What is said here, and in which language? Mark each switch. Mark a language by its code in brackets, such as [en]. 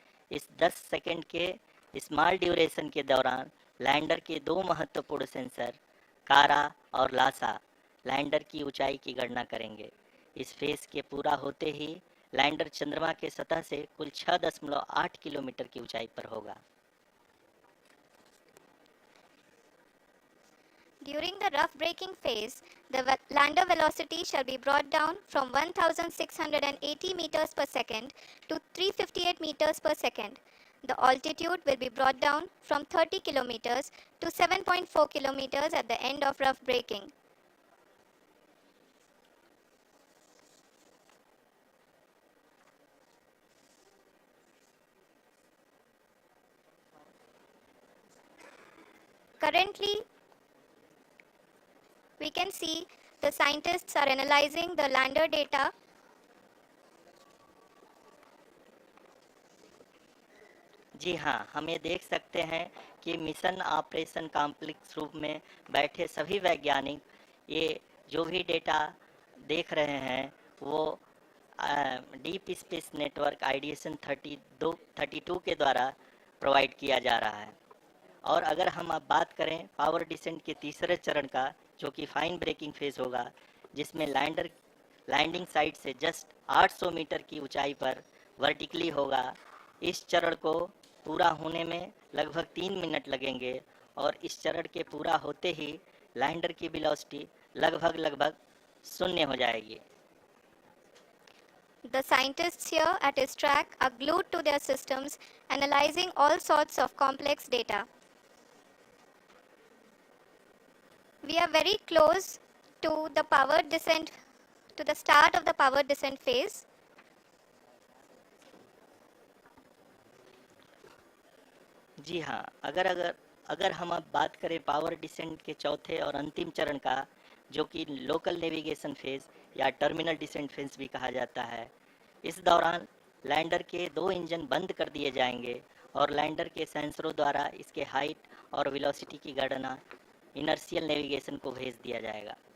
[hi] इस 10 सेकंड के small duration के दौरान लैंडर के 2 महत्वपूर्ण सेंसर कारा और लासा लैंडर की ऊंचाई की गणना करेंगे। इस फेज के पूरा होते ही लैंडर चंद्रमा के सतह से कुल 6.8 किलोमीटर की ऊंचाई पर होगा। [en] During the rough braking phase, the lander velocity shall be brought down from 1680 meters per second to 358 meters per second. The altitude will be brought down from 30 kilometers to 7.4 kilometers at the end of rough braking. Currently, we can see the scientists are analyzing the lander data. [hi] जी हाँ, हम ये देख सकते हैं कि mission operation complex रूप में बैठे सभी वैज्ञानिक ये जो भी डेटा देख रहे हैं वो डीप स्पेस नेटवर्क आईडीएसएन 32 के द्वारा प्रोवाइड किया जा रहा है। और अगर हम अब बात करें पावर डिसेंट के तीसरे चरण का, जो कि फाइन ब्रेकिंग फेज होगा, जिसमें लैंडर लैंडिंग साइट से जस्ट 800 मीटर की ऊंचाई पर वर्टिकली होगा। इस चरण को पूरा होने में लगभग 3 मिनट लगेंगे और इस चरण के पूरा होते ही लैंडर की वेलोसिटी लगभग शून्य हो जाएगी। [en] The scientists here at ISRO are glued to their systems, analyzing all sorts of complex data. We are very close to the power descent, to the start of the power descent phase. [hi] जी हाँ, अगर हम अब बात करें power descent के चौथे और अंतिम चरण का, जो कि लोकल नेविगेशन फेज या टर्मिनल डिसेंट फेज भी कहा जाता है, इस दौरान लैंडर के 2 इंजन बंद कर दिए जाएंगे और लैंडर के सेंसरों द्वारा इसके हाइट और वेलोसिटी की गणना इनर्शियल नेविगेशन को भेज दिया जाएगा।